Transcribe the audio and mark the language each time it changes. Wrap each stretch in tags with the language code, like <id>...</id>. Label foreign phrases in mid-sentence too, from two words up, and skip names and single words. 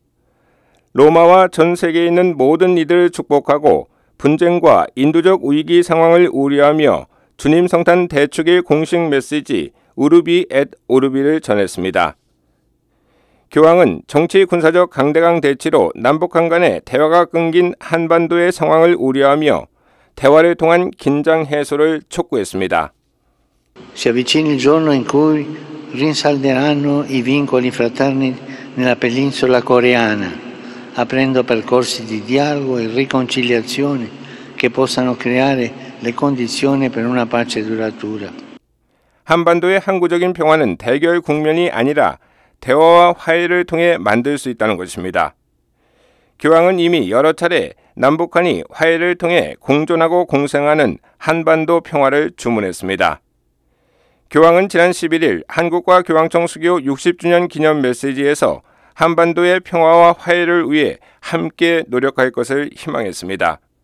<ko>로마와 전 세계에 있는 모든 이들을 축복하고 분쟁과 인도적 위기 상황을 우려하며 주님 성탄 대축일 공식 메시지 우르비 앳 오르비를 전했습니다. 교황은 정치 군사적 강대강 대치로 남북한 간의 대화가 끊긴 한반도의 상황을 우려하며 대화를 통한 긴장 해소를 촉구했습니다.</ko> <it>Si avvicina il giorno in cui rinsalderanno i vincoli fraterni nella penisola coreana, aprendo percorsi di dialogo e riconciliazione che possano creare le condizioni per una pace duratura.</it> <ko>한반도의 항구적인 평화는 대결 국면이 아니라 대화와 화해를 통해 만들 수 있다는 것입니다. 교황은 이미 여러 차례 남북한이 화해를 통해 공존하고 공생하는 한반도 평화를 주문했습니다. 교황은 지난 11일 한국과 교황청 수교 60주년 기념 메시지에서 한반도의 평화와 화해를 위해 함께 노력할 것을 희망했습니다.</ko>